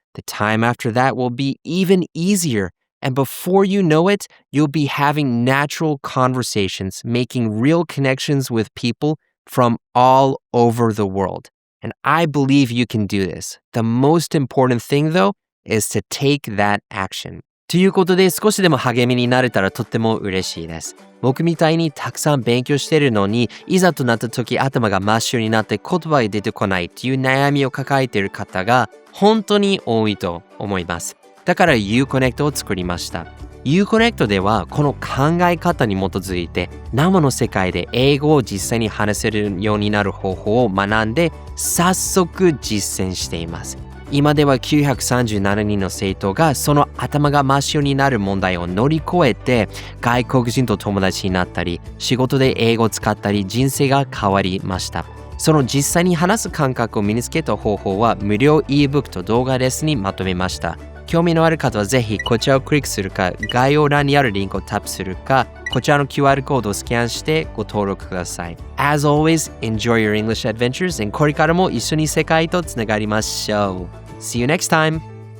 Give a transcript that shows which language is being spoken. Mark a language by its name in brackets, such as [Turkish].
[English] The time after that will be even easier. And before you know it, you'll be having natural conversations, making real connections with people from all over the world. And I believe you can do this. The most important thing, though, is to take that action. [Japanese] ということで少しでも励みになれたらとっても嬉しいです。僕みたいにたくさん勉強してるのにいざとなった時頭が真っ白になって言葉が出てこないっていう悩みを抱えている方が本当に多いと思います。だから IU-Connect を作りました。IU-Connect ではこの考え方に基づいて生の世界で英語を実際に話せるようになる方法を学んで早速実践しています。今では937人の生徒がその頭が真っ白になる問題を乗り越えて外国人と友達になったり仕事で英語を使ったり人生が変わりました。その実際に話す感覚を身につけた方法は無料 ebook と動画レッスンにまとめました。興味のある方はぜひこちらをクリックするか、概要欄にあるリンクをタップするか、こちらの QR コードをスキャンしてご登録ください。 [English] As always, enjoy your English adventures and [Japanese] これからも一緒に世界とつながりましょう。 [English] See you next time!